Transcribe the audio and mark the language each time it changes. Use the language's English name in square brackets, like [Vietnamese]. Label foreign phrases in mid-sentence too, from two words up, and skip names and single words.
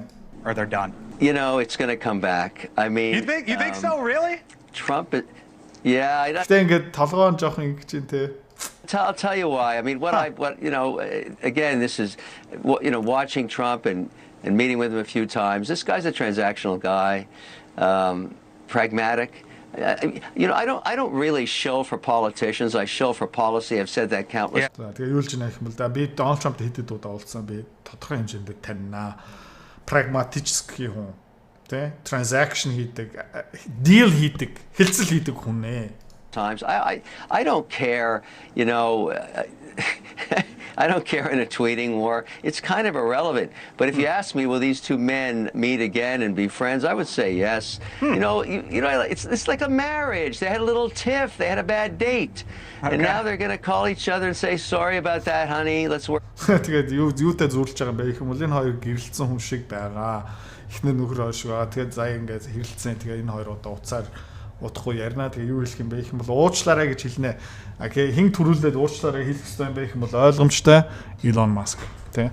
[English] Or they're done. You know, it's going to come back. I mean... You think so, really? Trump... Yeah, [Mongolian] Гэтэ ингээд толгоон жоохон ингэж юм те. [English] I'll tell you why. I mean, again, this is, watching Trump and meeting with him a few times. This guy's a transactional guy, pragmatic. I don't really shill for politicians. I shill for policy. I've said that countless. [Mongolian] За тэгээ юу л жинэх юм бол да би Donald Trump хэдэд удаа уулзсан би тодорхой хэмжээнд таньнаа. Pragmatic хүн. Тэ? Transaction хийдэг, deal хийдэг, хэлцэл хийдэг хүн нэ. [English] Times I don't care, I don't care in a tweeting war. It's kind of irrelevant. But if you ask me, will these two men meet again and be friends? I would say yes. It's like a marriage. They had a little tiff. They had a bad date. Okay. And now they're going to call each other and say, sorry about that, honey. Let's work. [Mongolian] Тэгээд юутай зурлж байгаа юм бэ гэх юм бол энэ хоёр гэрэлцсэн хүн шиг байгаа. Эхнэр нөхөр шиг байгаа. Тэгээд заа ингээд хэрэлцсэн. Тэгээд энэ хоёр удаа уцаар утахгүй ярина. Тэгээ юу хэлэх юм бэ гэх юм бол уучлаарай гэж хэлнэ. Окей, хин төрүүлээд уучлаарай хэлэх хэрэгтэй юм бэ гэх юм бол ойлгомжтой Elon Musk тий.